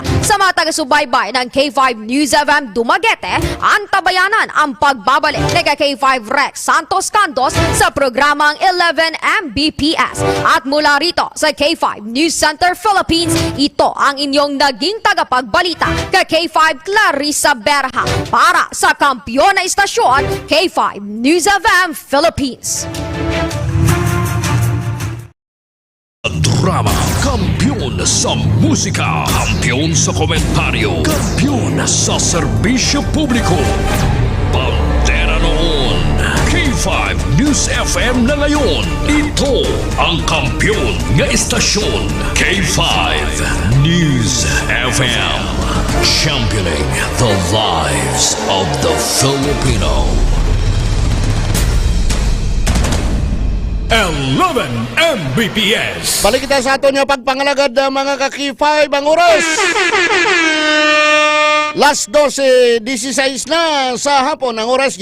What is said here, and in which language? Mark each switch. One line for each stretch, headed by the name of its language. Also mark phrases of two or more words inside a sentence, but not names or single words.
Filipino: Sa mga taga-subaybay ng K5 News FM Dumaguete, antabayanan ang pagbabalik ni K5 Rex Santos Cantos sa programang 11 Mbps. At mula rito sa K5 News Center Philippines, ito ang inyong naging tagapagbalita kay K5 Clarissa Berha para sa kampyon na istasyon K5 News FM Philippines. Drama, kampiyon sa musika, kampiyon sa komentaryo, kampiyon sa serbisyo publiko. Pantera noon, K5 News FM na ngayon. Ito ang kampiyon nga istasyon, K5 News FM.
English: Championing the lives of the Filipino. 11 Mbps.
Hiligaynon: Balik kita sa ato niya pagpangalagad ng mga ka-K5 ang oras. Last 12:16 na sa hapon ang oras.